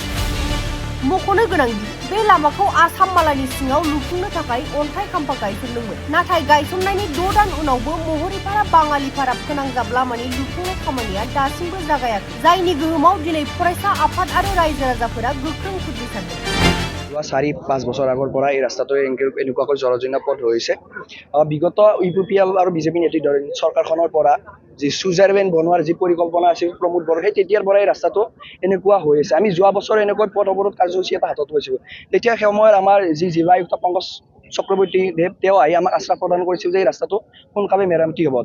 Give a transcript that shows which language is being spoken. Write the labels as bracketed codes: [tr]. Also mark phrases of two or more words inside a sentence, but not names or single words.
[brx] मख'नो गोनांदि बे लामाखौ आसाम मालानि सिङाव लुफुंनो थाखाय अन्थाइ खाम्फा गायसनदोंमोन। नाथाय गायसननायनि 6 दान उनावबो महरिपारा बाङालिपारा फोनांजाब लामानि लुफुंनाय खामानिया दासिमबो जागायाखै, जायनि गोहोमाव दिनै फरायसा आफाद आरो रायजो राजाफोरा गोख्रों खुद्रिसारदों। [as] 4-5 বছৰ আগৰ পৰা এই ৰাস্তাটো এনেকুৱাকৈ জলজীৰ্ণ পথ হৈছে। বিগত ইউপিপিএল আৰু বিজেপি নেতৃত্বাধীন চৰকাৰখনৰ পৰা যি সুইজাৰলেণ্ড বনোৱাৰ যি পৰিকল্পনা আছিল প্ৰমোদ বড়োৰ, সেই তেতিয়াৰ পৰাই ৰাস্তাটো এনেকুৱা হৈ আছে। আমি যোৱা বছৰ এনেকৈ পথ অৱৰোধ কাৰ্যসূচী এটা হাতত লৈছিলোঁ। তেতিয়া সেই সময়ত আমাৰ যি জিলা আয়ুক্ত পংকজ চক্ৰৱৰ্তী দেৱ, তেওঁ আহি আমাক আশ্বাস প্ৰদান কৰিছিল যে এই ৰাস্তাটো সোনকালে মেৰামতি হ'ব।